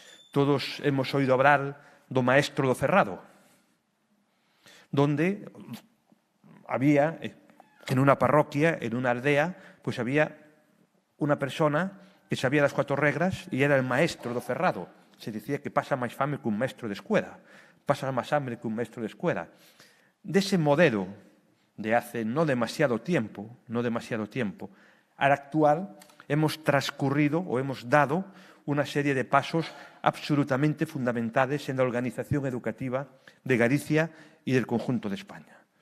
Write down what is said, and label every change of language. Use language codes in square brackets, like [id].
[es] Todos hemos oído hablar do maestro do cerrado, donde había, en una parroquia, en una aldea, pues había una persona que sabía las 4 reglas y era el maestro do cerrado. Se decía que [gl] pasa máis fame que un maestro de escuela, [es] pasa máis hambre que un maestro de escuela. De ese modelo de hace no demasiado tiempo, al actual, hemos transcurrido o hemos dado una serie de pasos absolutamente fundamentales en la organización educativa de Galicia y del conjunto de España.